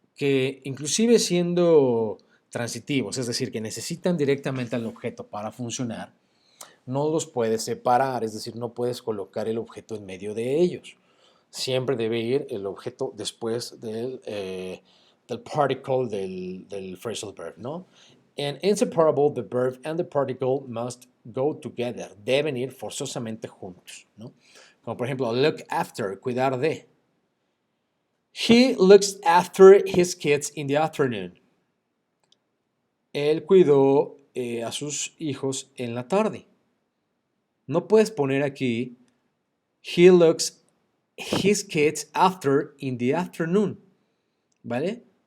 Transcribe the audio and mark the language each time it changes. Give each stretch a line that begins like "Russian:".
Spanish: Que inclusive siendo transitivos, es decir, que necesitan directamente al objeto para funcionar, no los puedes separar, es decir, no puedes colocar el objeto en medio de ellos. Siempre debe ir el objeto después del particle del phrasal verb, ¿no?
English: And inseparable, the verb and the particle must go together.
Spanish: Deben ir forzosamente juntos, ¿no? Como por ejemplo, look after, cuidar de.
English: He looks after his kids in the afternoon.
Spanish: Él cuidó a sus hijos en la tarde. No puedes poner aquí,
English: he looks his kids after in the afternoon,
Spanish: ¿vale?